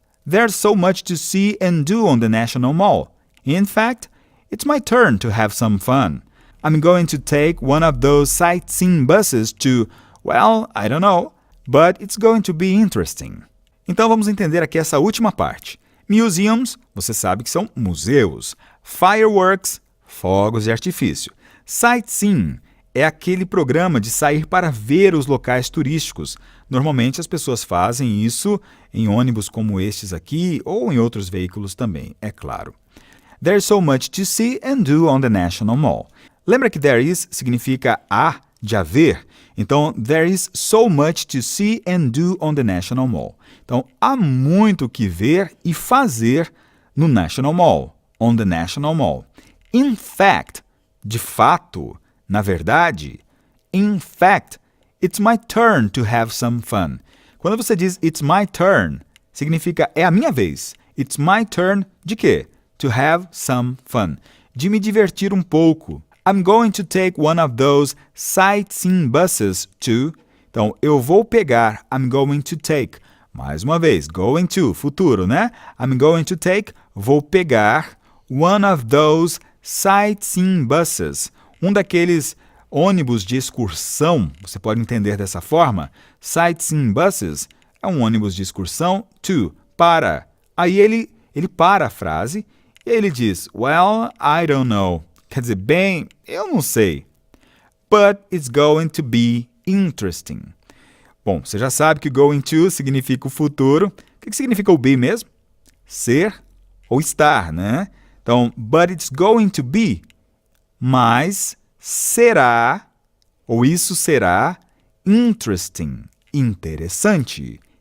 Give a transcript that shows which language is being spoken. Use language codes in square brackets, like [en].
[en] There's so much to see and do on the National Mall. In fact, it's my turn to have some fun. I'm going to take one of those sightseeing buses to, well, I don't know, but it's going to be interesting. [pt] Então vamos entender aqui essa última parte. Museums, você sabe que são museus. Fireworks, fogos de artifício. Sightseeing é aquele programa de sair para ver os locais turísticos. Normalmente as pessoas fazem isso em ônibus como estes aqui ou em outros veículos também, é claro. [en] There's so much to see and do on the National Mall. [pt] Lembra que there is significa há, de haver? [en] Então, there is so much to see and do on the National Mall. [pt] Então, há muito que ver e fazer no National Mall, [en] on the National Mall. In fact, [pt] de fato, na verdade, in fact, [en] It's my turn to have some fun. [pt] Quando você diz it's my turn, significa é a minha vez. [en] It's my turn [pt] de quê? [en] To have some fun. [pt] De me divertir um pouco. [en] I'm going to take one of those sightseeing buses to... [pt] Então, eu vou pegar, [en] I'm going to take. [pt] Mais uma vez, going to, futuro, né? [en] I'm going to take, [pt] vou pegar [en] one of those sightseeing buses. [pt] Um daqueles ônibus de excursão, você pode entender dessa forma. Sightseeing buses é um ônibus de excursão to, para. Aí ele para a frase e ele diz, [en] well, I don't know. [pt] Quer dizer, bem, eu não sei. [en] But it's going to be interesting. [pt] Bom, você já sabe que going to significa o futuro. O que significa o be mesmo? Ser ou estar, né? Então, [en] but it's going to be, [pt] mas será, ou isso será, interesting, interessante.